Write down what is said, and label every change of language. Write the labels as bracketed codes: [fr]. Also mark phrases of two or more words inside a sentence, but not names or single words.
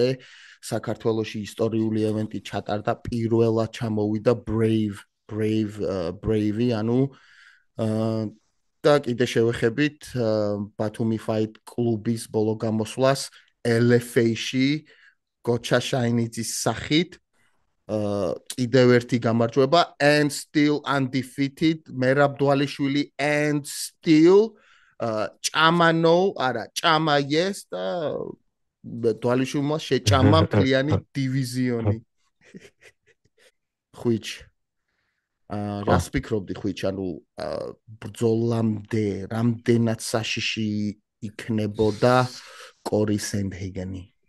[ka] საქართველოში ისტორიული ევენტი ჩატარდა, პირველად ჩამოვიდა Brave, ანუ და კიდე შევეხებით ბათუმი Fight კლუბის ბოლო გამოსვლას LFA-ში გოჩა შაინიძის სახით. კიდევ ერთი გამარჯვება [en] and still undefeated [ka] მერაბ დვალიშვილი [en] and still [ka] ჭამანო, არა, ჭამა yes და დვალიშვილმა შეჭამა მთლიანი დივიზიონი. ხვიჩ რას ფიქრობდი ხვიჩ, ანუ ბრძოლამდე რამდენად საშიში იქნებოდა კორი სენდჰეიგენი?